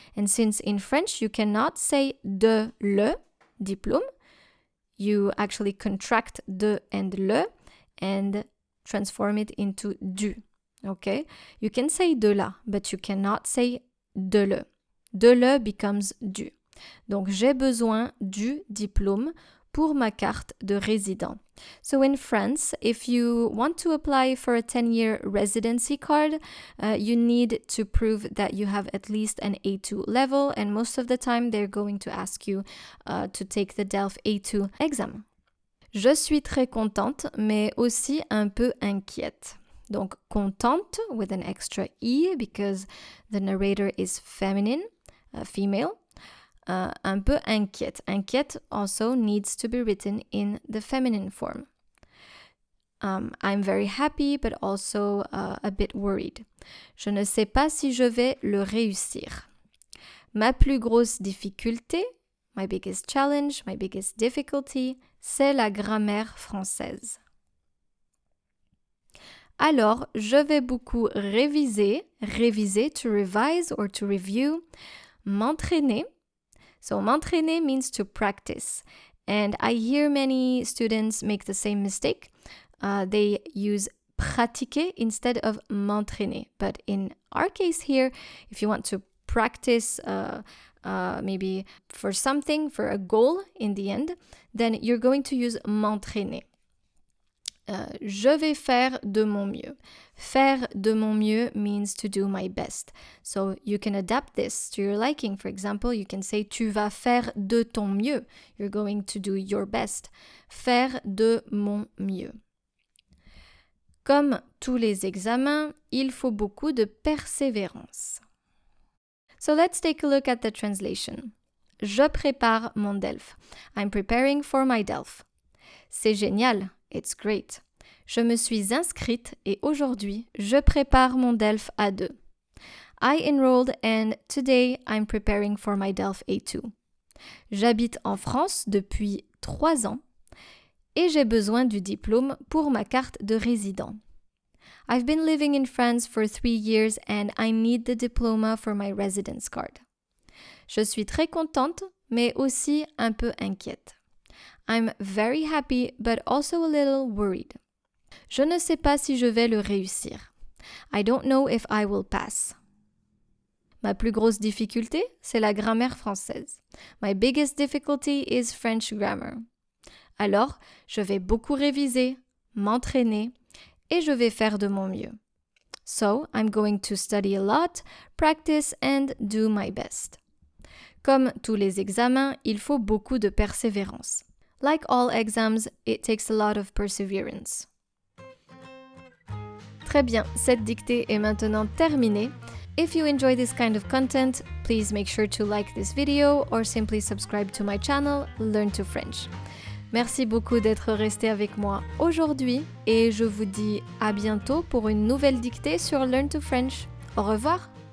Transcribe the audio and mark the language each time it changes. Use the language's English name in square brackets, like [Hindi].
[English] And since in French you cannot say [French] de le diplôme, [English] you actually contract de and le and transform it into du, okay? You can say de la, but you cannot say de le. De le becomes du. [French] Donc, j'ai besoin du diplôme pour ma carte de résident. [English] So in France, if you want to apply for a 10-year residency card, you need to prove that you have at least an A2 level, and most of the time they're going to ask you to take the DELF A2 exam. [French] Je suis très contente, mais aussi un peu inquiète. [English] Donc, contente with an extra E because the narrator is feminine, female. [French] Un peu inquiète. [English] Inquiète also needs to be written in the feminine form. I'm very happy, but also a bit worried. [French] Je ne sais pas si je vais le réussir. Ma plus grosse difficulté, [English] my biggest challenge, my biggest difficulty, [French] c'est la grammaire française. Alors, je vais beaucoup réviser, [English] to revise or to review, [French] m'entraîner. [English] So m'entraîner means to practice. And I hear many students make the same mistake. They use pratiquer instead of m'entraîner. But in our case here, if you want to practice maybe for something, for a goal in the end, then you're going to use m'entraîner. [French] Je vais faire de mon mieux. Faire de mon mieux [English] means to do my best. So you can adapt this to your liking. For example, you can say [French] tu vas faire de ton mieux. [English] You're going to do your best. [French] Faire de mon mieux. Comme tous les examens, il faut beaucoup de persévérance. [English] So let's take a look at the translation. [French] Je prépare mon DELF. [English] I'm preparing for my DELF. [French] C'est génial. [English] It's great. [French] Je me suis inscrite et aujourd'hui, je prépare mon DELF A2. [English] I enrolled and today I'm preparing for my DELF A2. [French] J'habite en France depuis 3 ans et j'ai besoin du diplôme pour ma carte de résident. [English] I've been living in France for 3 years and I need the diploma for my residence card. [French] Je suis très contente, mais aussi un peu inquiète. [English] I'm very happy, but also a little worried. [French] Je ne sais pas si je vais le réussir. [English] I don't know if I will pass. [French] Ma plus grosse difficulté, c'est la grammaire française. [English] My biggest difficulty is French grammar. [French] Alors, je vais beaucoup réviser, m'entraîner, et je vais faire de mon mieux. [English] So, I'm going to study a lot, practice and do my best. [French] Comme tous les examens, il faut beaucoup de persévérance. [English] Like all exams, it takes a lot of perseverance. [French] Très bien, cette dictée est maintenant terminée. [English] If you enjoy this kind of content, please make sure to like this video or simply subscribe to my channel, Learn to French. [French] Merci beaucoup d'être resté avec moi aujourd'hui et je vous dis à bientôt pour une nouvelle dictée sur Learn to French. Au revoir!